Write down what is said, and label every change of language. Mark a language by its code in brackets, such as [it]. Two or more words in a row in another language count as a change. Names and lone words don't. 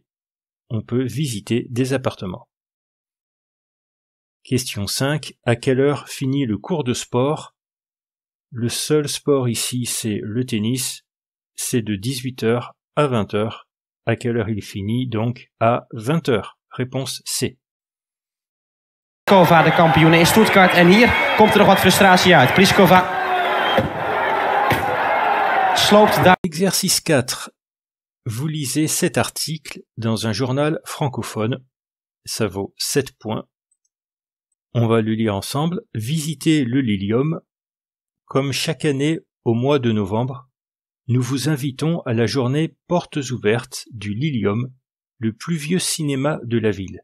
[fr] On peut visiter des appartements. Question 5. À quelle heure finit le cours de sport? Le seul sport ici, c'est le tennis. C'est de 18h à 20h. À quelle heure il finit? Donc à 20h. Réponse C. [nl] Pliskova, de kampioene in Stuttgart. En hier komt nog wat frustratie uit. Pliskova sloopt daar. [fr] Exercice 4. Vous lisez cet article dans un journal francophone. Ça vaut 7 points. On va le lire ensemble. Visitez le Lilium. Comme chaque année au mois de novembre, nous vous invitons à la journée Portes ouvertes du Lilium, le plus vieux cinéma de la ville.